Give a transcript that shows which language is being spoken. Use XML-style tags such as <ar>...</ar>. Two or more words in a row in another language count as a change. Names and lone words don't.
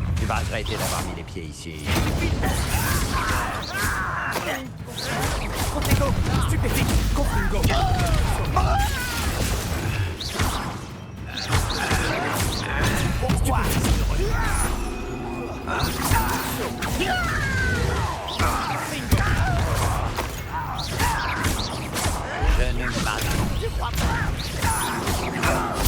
<fr>vas regretter d'avoir mis les pieds ici. Protego, stupéfique, Confringo. Pourquoi? Je ne m'attends pas.</fr>